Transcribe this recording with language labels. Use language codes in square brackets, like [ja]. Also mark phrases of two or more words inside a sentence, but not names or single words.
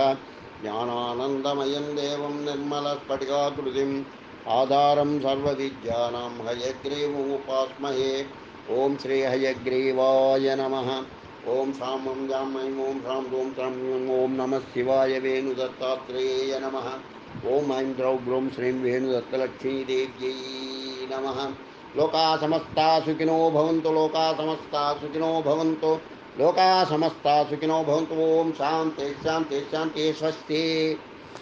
[sa] జ్ఞానానందమయం దేవం నిర్మలస్ఫటికాకృతిం ఆధారం సర్వవిద్యానాం హయగ్రీవముపాస్మహే. ఓం శ్రీ హయగ్రీవాయ నమః. ఓం సామం జామై ఓం హ్రాం ఓం త్రం ఓం నమః శివాయ వేణుదత్తాత్రేయ నమః. ఓం ఐం ద్రౌ బ్రౌం శ్రీం వేణుదత్తలక్ష్మీదేవ్యై నమః. లోకా సమస్తా సుఖినో భవంతు. లోకా సమస్తా సుఖినో భవంతు. లోకా సమస్తా సుఖినో భవంతు. ఓం శాంతి శాంతి శాంతి. స్వస్తి.